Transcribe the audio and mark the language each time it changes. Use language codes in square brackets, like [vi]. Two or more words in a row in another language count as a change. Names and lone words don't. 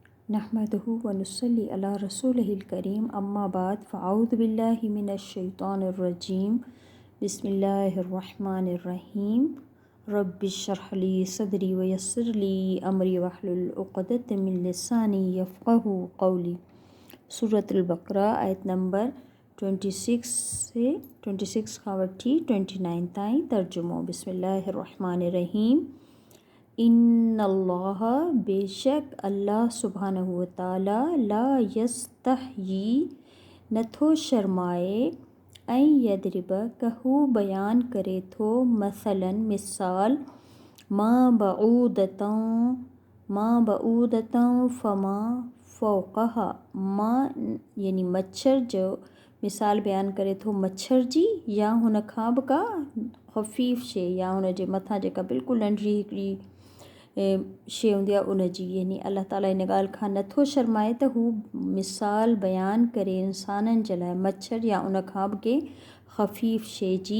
[ar] نحمده ونصلي على رسوله الكريم أما بعد فأعوذ بالله من الشيطان الرجيم بسم الله الرحمن الرحيم رب اشرح لي صدري ويسر لي أمري واحلل عقدة من لساني يفقهوا قولي. [sd] सूरतुल बक़रा आयत नंबर 26 से 26 खां वठी 29 ताईं तर्जुमो। [ar] بسم الله الرحمن الرحيم. [sd] इन्नल्लाह बेशक [ar] الله سبحانه وتعالى لا يستحيي [sd] नथो शर्माए ऐं यदरिब कहू बयान करे थो मसलन मिसाल मां [ar] بعوضة فما فوقها [sd] मां यानी मच्छर जो मिसाल बयान करे थो मच्छर जी या हुन खां बि का ख़फ़ीफ़ शइ या हुन जे मथां जेका बिल्कुलु नंढड़ी हिकिड़ी शइ हूंदी आहे उन जी, यानी अल्लाह ताला इन ॻाल्हि खां नथो शर्माए त हू मिसाल बयानु करे इंसाननि जे लाइ मच्छर या उन खां बि कंहिं ख़फ़ीफ़ शइ जी।